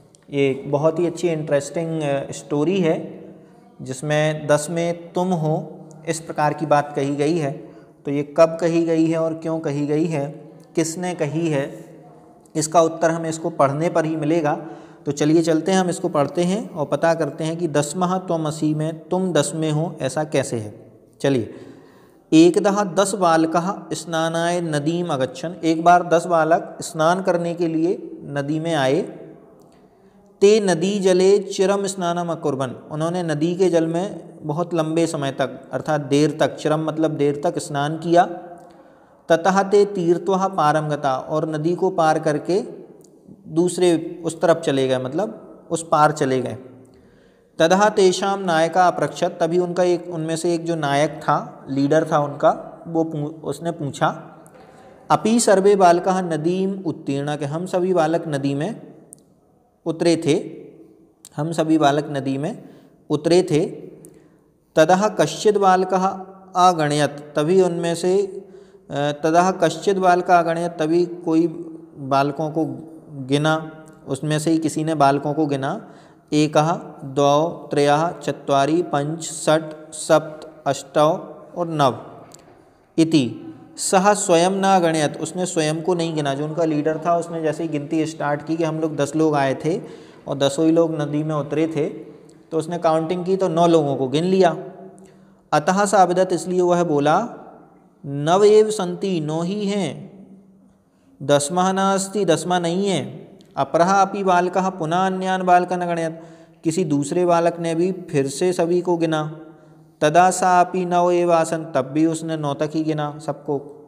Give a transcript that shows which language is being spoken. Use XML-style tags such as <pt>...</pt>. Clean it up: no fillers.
<hi>ये एक बहुत ही अच्छी इंटरेस्टिंग स्टोरी है जिसमें 10 में तुम हो इस प्रकार की बात कही गई है। तो ये कब कही गई है और क्यों कही गई है, किसने कही है, इसका उत्तर हमें इसको पढ़ने पर ही मिलेगा। तो चलिए चलते हैं, हम इसको पढ़ते हैं और पता करते हैं कि</hi> <sa>दसमहा त्वमसि</sa> <hi>में तुम 10 में हो ऐसा कैसे है।</hi> <sa>चलिए, एकदः 10 बालकः स्नानाय नदीम अगच्छन्।</sa> <hi>एक बार 10 बालक स्नान करने के लिए नदी में आए।</hi> <sa>ते नदी जले चिरम स्नानम अकुर्वन्।</sa> <hi>उन्होंने नदी के जल में बहुत लंबे समय तक अर्थात देर तक, चिरम मतलब देर तक स्नान किया।</hi> <sa>ततः ते तीर्थ्वा पारम गता।</sa> <hi>और नदी को पार करके दूसरे उस तरफ चले गए, मतलब उस पार चले गए।</hi> <sa>ततः तेषाम नायका अपृच्छत्।</sa> <hi>तभी उनमें से एक जो नायक था, लीडर था उनका, उसने पूछा,</hi> <sa>अपि सर्वे बालकाः नदीम उत्तीर्ण,</sa> <hi>कि हम सभी बालक नदी में उतरे थे, हम सभी बालक नदी में उतरे थे।</hi> <sa>ततः कश्चित् बालकः अगणयत्।</sa> <hi>तभी उनमें से</hi> <sa>ततः कश्चित् बालकः अगणयत्।</sa> <hi>तभी कोई बालकों को गिना, उसमें से ही किसी ने बालकों को गिना।</hi> <sa>एकः द्वौ त्रयः चत्वारि पंच षट् सप्त अष्टौ और नव इति। सह स्वयं न गणयत्।</sa> <hi>उसने स्वयं को नहीं गिना। जो उनका लीडर था उसने जैसे ही गिनती स्टार्ट की कि हम लोग 10 लोग आए थे और 10 ही लोग नदी में उतरे थे, तो उसने काउंटिंग की तो 9 लोगों को गिन लिया।</hi> <sa>अतः स अविदत्,</sa> <hi>इसलिए वह बोला,</hi> <sa>नव एव सन्ति,</sa> <hi>9 ही हैं,</hi> <sa>दसमः नास्ति,</sa> <hi>10वां नहीं है।</hi> <sa>अपरः अपि बालकः पुनः अन्यान् बालकान् अगणयत्।</sa> <hi>किसी दूसरे बालक ने भी फिर से सभी को गिना।</hi> <sa>तदा सा अपि 9 एव आसन्।</sa> <hi>तब भी उसने 9 तक ही गिना सबको।</hi>